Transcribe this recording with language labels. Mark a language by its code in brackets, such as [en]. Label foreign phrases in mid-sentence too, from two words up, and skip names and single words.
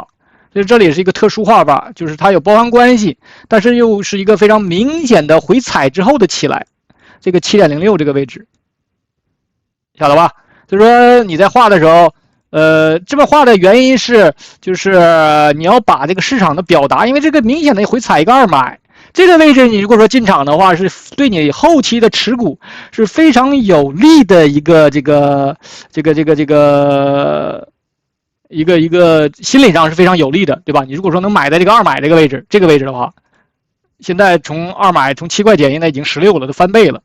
[zh] 所以這裡是一個特殊畫法，就是它有包含關係，但是又是一個非常明顯的回踩之後的起來，這個 7.06 這個位置，曉得吧？就是說你在畫的時候，這麼畫的原因是，就是你要把這個市場的表達，因為這個明顯的回踩一個2買，這個位置你如果說進場的話，是對你後期的持股是非常有利的一個一個心理上是非常有利的，对吧？你如果說能買在这个2買这个位置的话，現在從2買從7塊錢現在已經16了，都翻倍了。